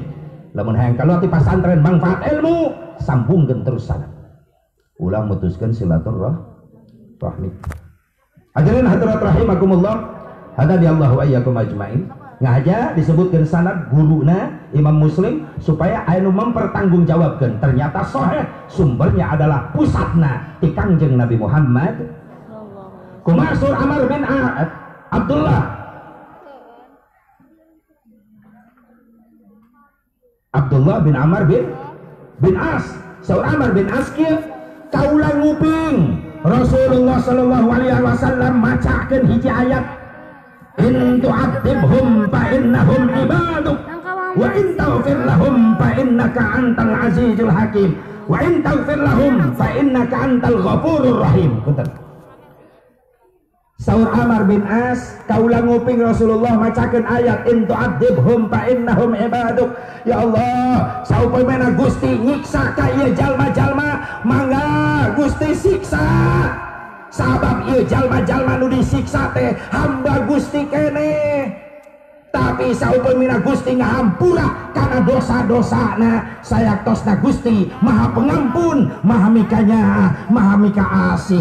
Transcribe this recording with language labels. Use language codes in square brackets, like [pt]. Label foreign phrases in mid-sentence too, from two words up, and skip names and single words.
[su] Lamun hayang kaluar ti pasantren manfaat ilmu, sambungkeun terus sanad. Ulah mutuskeun silaturahmi. [ar] حاضرين حاضرات رحمكم الله، هدانا الله وإياكم أجمعين. [su] Ngaja disebutkeun sanad guruna Imam Muslim supaya anu mempertanggungjawabkeun [id] ternyata sahih sumbernya adalah [su] pusatna ti Kangjeng Nabi Muhammad. Kumasur Amr bin Abdullah bin Amr bin As. Saur Amr bin As kieu kaula nguping Rasulullah [ar] صلى الله عليه وسلم [su] macakeun hiji ayat, [ar] إن تعذبهم فإنهم عبادك وإن تغفر لهم فإنك أنت العزيز الحكيم وإن تغفر لهم فإنك أنت الغفور الرحيم. [su] Punten. Saur Amr bin As kaula nguping Rasulullah macakeun ayat [ar] إن تعذبهم فإنهم عبادك. يا الله, [su] saupamana Gusti nyiksa ka ieu jalma-jalma, mangga Gusti siksa. Sabab ieu jalma-jalma nu disiksa teh hamba Gusti keneh. Tapi saupamana Gusti ngahampura kana dosa-dosana, sayatosna Gusti [id] Maha Pengampun, [su] Maha Mikanya, Maha Mika Asih.